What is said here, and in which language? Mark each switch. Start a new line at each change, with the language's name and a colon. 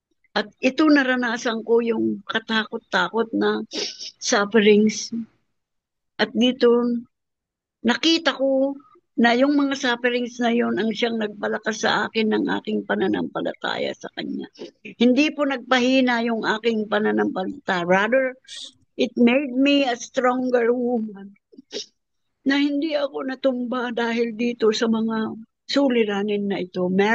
Filipino: At ito naranasan ko yung katakot-takot na sufferings. At dito, nakita ko na yung mga sufferings na yon ang siyang nagpalakas sa akin ng aking pananampalataya sa Kanya. Hindi po nagpahina yung aking pananampalataya.
English: Rather, it made me a stronger woman.
Filipino: Na hindi ako natumba dahil dito sa mga suliranin na ito.